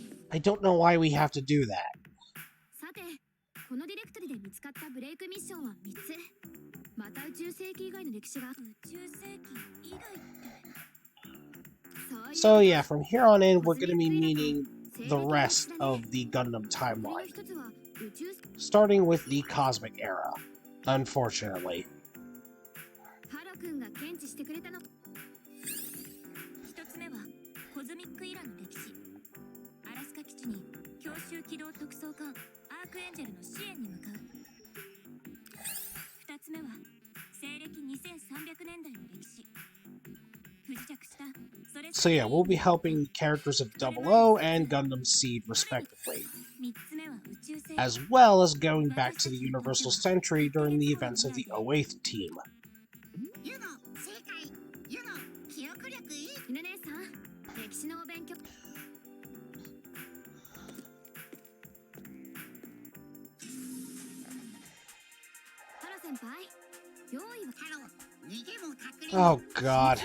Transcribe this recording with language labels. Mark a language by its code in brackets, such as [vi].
[en] I don't know why we have to do that. [ja] さて、このディレクトリで見つかったブレイクミッションは3つ。また宇宙世紀以外の歴史が。宇宙世紀以外って。 [en] So yeah, from here on in, we're gonna be meeting the rest of the Gundam timeline. Starting with the Cosmic Era, unfortunately. [ja] ハロ君が検知してくれたの。一つ目はコズミックイラの歴史。アラスカ基地に強襲機動特捜艦アークエンジェルの支援に向かう。二つ目は西暦2300年代の歴史。不時着した。 [en] So yeah, we'll be helping the characters of 00 and Gundam Seed respectively, [ja] 三つ目は宇宙世紀。 [en] as well as going back to the Universal Century during the events of the 08th team. [ja] ユノ、正解。ユノ、記憶力いい。犬姉さん、歴史のお勉強。ハロ先輩、用意は。ハロ、逃げも隠れも。 [en] Oh god.